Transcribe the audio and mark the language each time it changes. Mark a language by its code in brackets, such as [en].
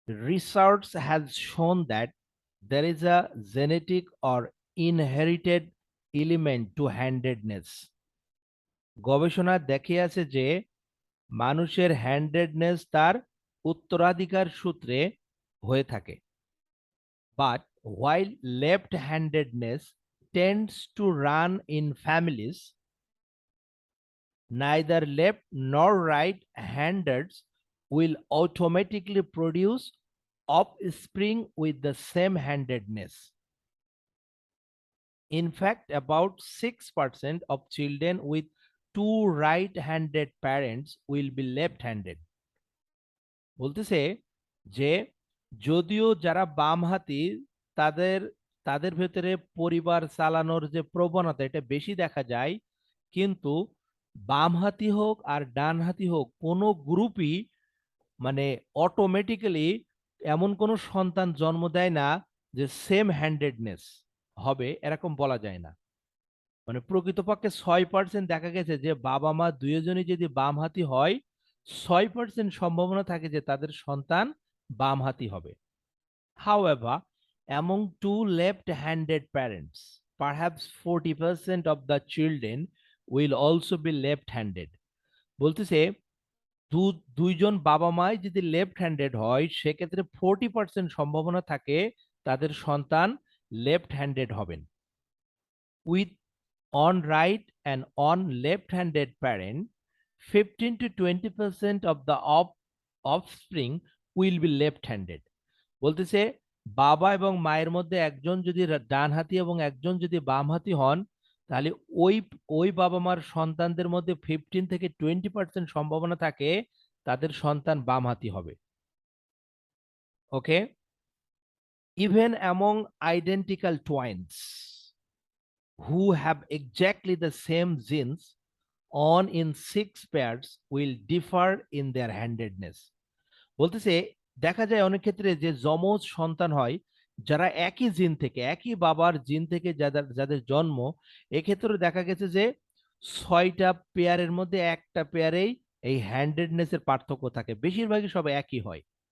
[en] Research has shown that there is a genetic or inherited element to handedness. [bn] গবেষণা দেখিয়েছে যে মানুষের হ্যান্ডেডনেস তার উত্তরাধিকার সূত্রে হয়ে থাকে। [en] But while left-handedness tends to run in families, neither left nor right-handeds will automatically produce offspring with the same handedness. In fact, about 6% of children with two right-handed parents will be left-handed. [bn] বলতেছে যে যদিও যারা বামহাতি তাদের তাদের ভেতরে পরিবার চালানোর যে প্রবণতা এটা বেশি দেখা যায়, কিন্তু বামহাতি হোক আর ডানহাতি হোক কোনো গ্রুপই মানে অটোমেটিক্যালি এমন কোনো সন্তান জন্ম দেয় না যে সেম হ্যান্ডেডনেস হবে, এরকম বলা যায় না। মানে প্রকৃতপক্ষে 6% দেখা গেছে যে বাবা মা দুইজনই যদি বামহাতি হয়, 6% সম্ভাবনা থাকে যে তাদের সন্তান বামহাতি হবে। [en] However, among two left-handed parents, perhaps 40% of the children will also be left-handed. [bn] বলতেছে দুইজন বাবা মাই যদি লেফট হ্যান্ডেড হয়, সেক্ষেত্রে 40% সম্ভাবনা থাকে তাদের সন্তান লেফট হ্যান্ডেড হবেন। [en] With on right and on left-handed parent, 15 to 20% of the offspring will be left-handed. [bn] বলতেছে বাবা এবং মায়ের মধ্যে একজন যদি ডানহাতি এবং একজন যদি বামহাতি হন, তাহলে ওই বাবা মার সন্তানদের মধ্যে 15 থেকে 20% সম্ভাবনা থাকে তাদের সন্তান বামহাতি হবে। [en] Okay, even among identical twins who have exactly the same genes on in 6 pairs will differ in their handedness. [bn] বলতেছে দেখা যায় অনেক ক্ষেত্রে যে যমজ সন্তান হয়, যারা একই জিন থেকে, একই বাবার জিন থেকে যাদের যাদের জন্ম, এক্ষেত্রে দেখা গেছে যে ৬টা পেয়ারের মধ্যে একটা পেয়ারেই এই হ্যান্ডেডনেস এর পার্থক্য থাকে, বেশিরভাগই সব একই হয়।